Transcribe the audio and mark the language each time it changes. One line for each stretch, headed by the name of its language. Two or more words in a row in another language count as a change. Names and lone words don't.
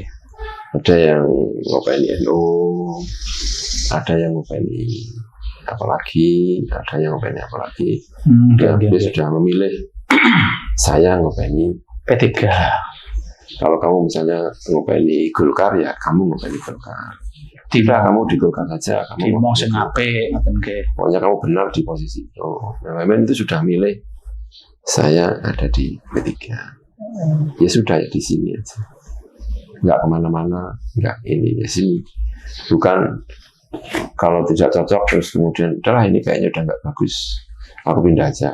Indonesian: Ada yang ngopeni NU, ada yang ngopeni apalagi, ada yang ngopeni apalagi. Dia sudah memilih saya ngopeni P3. Kalau kamu misalnya ngopeni Golkar ya kamu ngopeni Golkar. Tidak kamu di Golkar saja, kamu
Javanese: mau sing apik ngoten nggih.
Indonesian: Pokoknya kamu benar di posisi itu. Memang itu sudah milih saya ada di P3. Ya sudah ya di sini aja. Enggak kemana-mana, enggak ini di sini. Bukan kalau tidak cocok terus kemudian udahlah ini kayaknya udah enggak bagus, aku pindah aja.